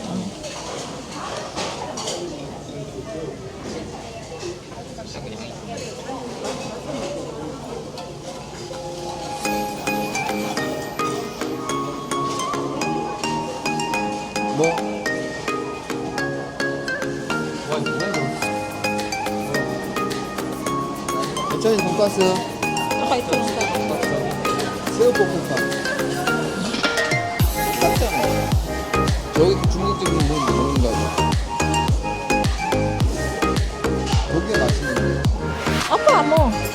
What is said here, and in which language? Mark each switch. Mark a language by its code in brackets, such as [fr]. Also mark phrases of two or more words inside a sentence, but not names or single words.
[ko] 뭐? 와 이거 뭐야 이거? 천천히 돈가스, [tl] Saka ito lang tayo. [ko] 새우볶음밥. 여기 중국집은 뭐 먹는 거 아니야? 거기가 맛있는데. [tl] Apa mo?